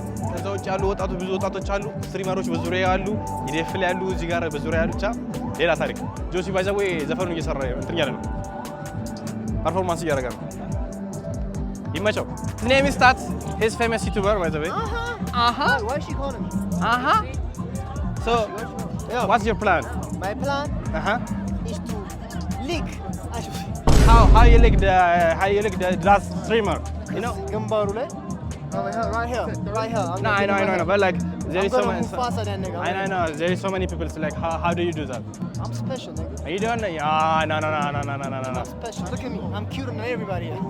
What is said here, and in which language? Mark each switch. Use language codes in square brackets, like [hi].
[am] ከዛ ውጭ ያሉ ወጣቶች፣ ብዙ ወጣቶች አሉ። ስትሪመሮች በዙሪያ ያሉ፣ ኢዴፍል ያሉ፣ እዚህ ጋር በዙሪያ ያሉ። ብቻ ሌላ ታሪክ። ጆሲ [en] ባይ ዘ ዌይ [am] ዘፈኑ እየሰራ እንትን እያለ ነው፣ ፐርፎርማንስ እያደረገ ነው። ይመቸው። [en] His name is Tat. He's famous YouTuber by the way. Why she calling me? So, what's your plan? My plan is to lick. How you like the last streamer? You know? [am] ግንባሩ ላይ [en] right here. No, I know. But like, there is so many. faster than nigga. I know. There is so many people. So like, how do you do that? I'm special, nigga. Are you doing it? No. I'm special. Look at me. I'm cuter than everybody.